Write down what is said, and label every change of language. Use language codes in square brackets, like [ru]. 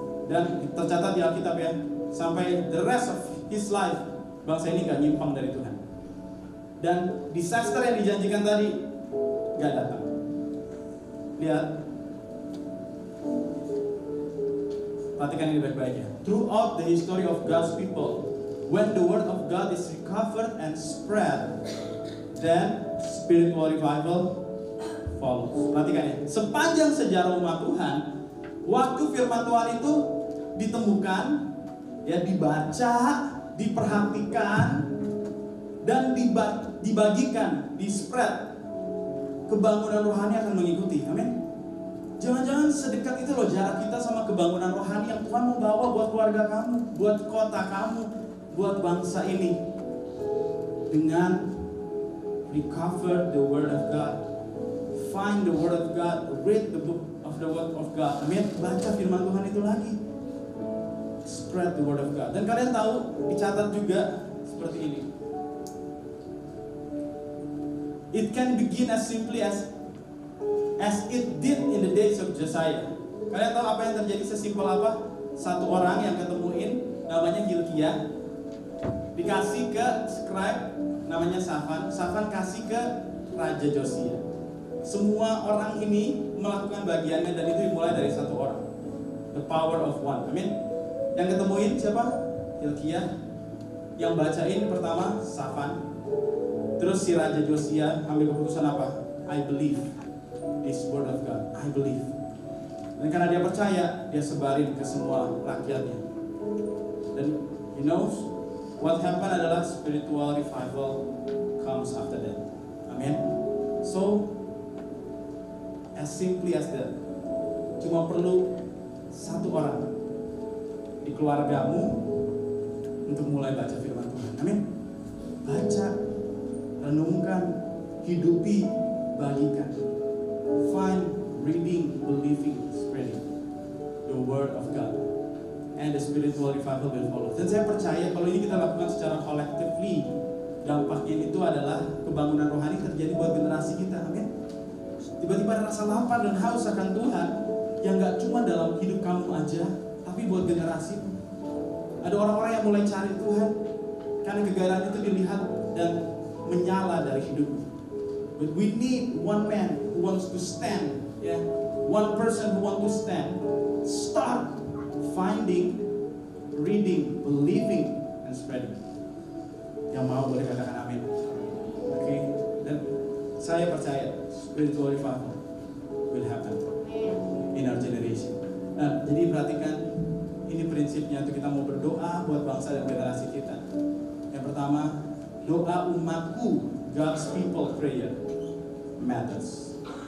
[id] Dan tercatat di Alkitab ya, sampai [en] the rest of his life, [id] bangsa ini gak nyimpang dari Tuhan. Dan disaster yang dijanjikan tadi gak datang. Lihat, perhatikan ini baik-baik ya. [en] Throughout the history of God's people, when the word of God is recovered and spread, then spiritual revival follows. [id] Perhatikan ya, sepanjang sejarah umat Tuhan, waktu firman Tuhan itu ditemukan, ya dibaca, diperhatikan, dan dibagikan, di-spread, kebangunan rohani akan mengikuti. Amin. Jangan-jangan sedekat itu loh jarak kita sama kebangunan rohani yang Tuhan mau bawa buat keluarga kamu, buat kota kamu, buat bangsa ini. [en] Dengan recover the word of God, find the word of God, read the book of the word of God. [id] Amin. Baca firman Tuhan itu lagi, [en] spread the word of God. [id] Dan kalian tahu, dicatat juga seperti ini. [en] It can begin as simply as it did in the days of Josiah. [id] Kalian tahu apa yang terjadi sesimpel apa? Satu orang yang ketemuin namanya Hilkiah, dikasih ke scribe namanya Safan. Safan kasih ke Raja Josia. Semua orang ini melakukan bagiannya dan itu dimulai dari satu orang. [en] The power of one. [id] Amin. Yang ketemuin siapa? Hilkiah. Yang bacain pertama Safan. Terus si Raja Josia ambil keputusan apa? [en] I believe this word of God. I believe. [id] Dan karena dia percaya, dia sebarin ke semua rakyatnya. [en] Dan you know what happened adalah spiritual revival comes after that. Amin. So as simply as that, [id] cuma perlu satu orang di keluargamu untuk mulai baca firman Tuhan. Amin. Baca, renungkan, hidupi, bagikan. [en] Find, reading, believing, spreading the word of God, and the spiritual revival will follow. [id] Dan saya percaya kalau ini kita lakukan secara collectively, dampaknya itu adalah kebangunan rohani terjadi buat generasi kita. Amin. Tiba-tiba ada rasa lapar dan haus akan Tuhan yang gak cuma dalam hidup kamu aja, tapi buat generasi. Ada orang-orang yang mulai cari Tuhan karena kegagalan itu dilihat dan menyala dari hidupmu. [en] But we need one man who wants to stand, one person who wants to stand. Start finding, reading, believing, and spreading. [id] Yang mau boleh katakan amin. [en] Oke. [id] Dan saya percaya [en] spiritual revival will happen in our generation. [id] Nah, jadi perhatikan ini prinsipnya untuk kita mau berdoa buat bangsa dan generasi kita. Yang pertama, doa umatku, [en] God's people prayer matters.